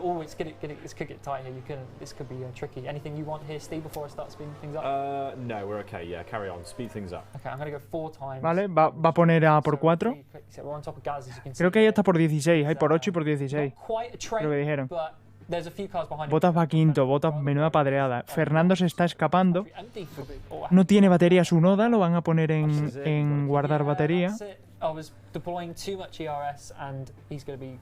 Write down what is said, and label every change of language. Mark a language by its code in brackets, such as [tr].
[en] Oh, this could get tight here. This could be tricky. Anything you want here, Steve, before I start speeding things up? No, we're okay. Yeah, carry on. Speed things up. Okay, I'm going to go 4 times. [es] Vale, va a poner a por 4. [en] So we're on top of Gaz, as you can see. [es] Creo que hay hasta por 16. Hay por 8 y por 16. [en] Not quite a trade, [es] Creo que dijeron. [en] but there's a few cars behind him. [es] Bottas va quinto. Bottas, menuda padreada. Fernando se está escapando. [en] Empty for oh, [es] No tiene batería Tsunoda. Lo van a poner en guardar batería. [en] that's it. I was deploying too much ERS and he's going to be...